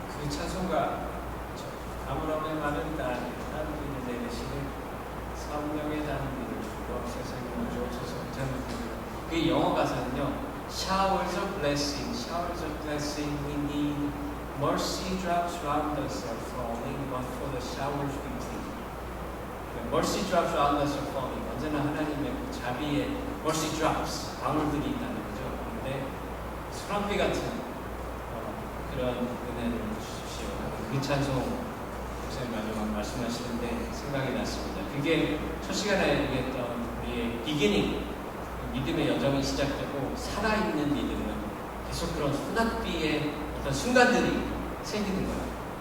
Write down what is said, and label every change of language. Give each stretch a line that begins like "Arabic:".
Korean: 찬송가 아무렴의 많은 딸 하나님이 내리시는 성령의 단비를 주고 세상에 주옵소서. 그 영어 가사는요,
English: Showers of blessing, showers of blessing we need. Mercy drops round us are falling, but for the showers we plead. Mercy drops round us are falling.
Korean: 언제나 하나님의 그 자비의
English: mercy drops,
Korean: 방울들이 있다는 거죠. 그런데 소란비 같은 그런 은혜를 주십시오. 그 찬송 목사님 마지막 말씀하시는데 생각이 났습니다. 그게 첫 시간에 얘기했던 우리의 비기닝, 믿음의 여정이 시작되고 살아있는 믿음은 계속 그런 소낙비의 어떤 순간들이 생기는 거예요.